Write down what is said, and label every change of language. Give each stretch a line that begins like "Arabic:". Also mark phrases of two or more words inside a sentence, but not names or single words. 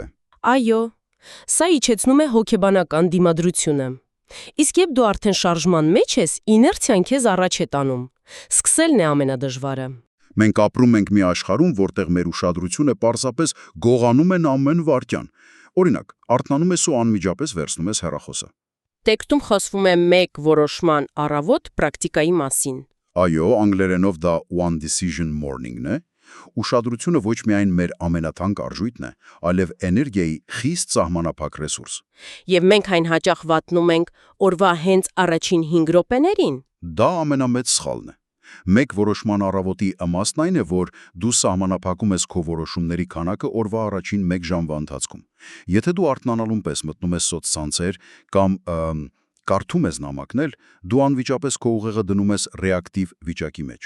Armenian: Այո, սա իջեցնում է հոգեբանական դիմադրությունը։ Իսկ երբ դու արդեն շարժման մեջ ես, իներցիան քեզ առաջ է տանում։ Սկսելն է ամենադժվարը։ Մենք ապրում ենք մի աշխարհում, որտեղ մեր ուշադրությունը պարզապես գողանում են ամեն վայրկյան։ Օրինակ, արթնանում ես ու անմիջապես վերցնում ես հեռախոսը։ Տեքստում խոսվում է մեկ որոշման առավոտ պրակտիկայի մասին։ Այո, անգլերենով դա
English: one decision morning-
Armenian: ն է։ Ուշադրությունը ոչ միայն մեր ամենաթանկ արժույթն է, այլև էներգիայի խիստ սահմանափակ ռեսուրս։ Եվ մենք այն հաճախ վատնում ենք օրվա հենց առաջին 5 րոպեներին։ Դա ամենամեծ սխալն է։ Մեկ որոշման առավոտի իմաստն այն է, որ դու սահմանափակում ես քո որոշումների քանակը օրվա առաջին 1 ժամվա ընթացքում։ Եթե դու արթնանալուն պես մտնում ես սոցցանցեր կամ կարդում ես նամակներ, դու անվիճապես քո ուղեղը դնում ես ռեակտիվ վիճակի մեջ։